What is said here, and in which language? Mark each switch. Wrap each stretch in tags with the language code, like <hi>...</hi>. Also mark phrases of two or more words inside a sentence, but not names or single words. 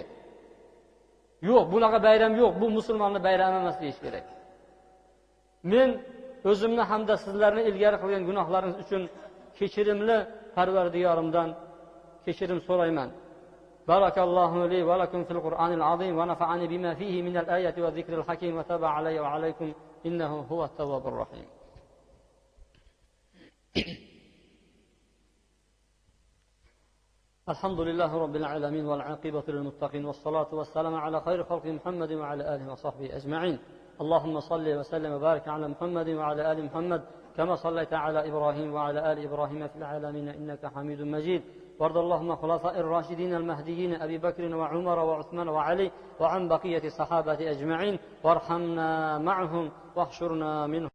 <uz>Yo'q, bunaqa bayram yo'q, bu musulmonning bayrami emas deyish kerak. Men o'zimni hamda sizlarni ilgari qilgan gunohlaringiz uchun kechirimli Parvardigorimdan kechirim so'rayman.</uz> <ar>بارك الله لي ولكم في القرآن العظيم ونفعني بما فيه من الآيات والذكر الحكيم وتاب علي وعليكم إنه هو التواب الرحيم. الحمد لله رب العالمين والعاقبة للمتقين والصلاة والسلام على خير خلق محمد وعلى آله وصحبه أجمعين. اللهم صل وسلم وبارك على محمد وعلى آل محمد كما صليت على إبراهيم وعلى آل إبراهيم في العالمين إنك حميد مجيد. وارض اللهم خلفاء الراشدين المهديين أبي بكر وعمر وعثمان وعلي وعن بقية الصحابة أجمعين وارحمنا معهم واحشرنا منهم</ar>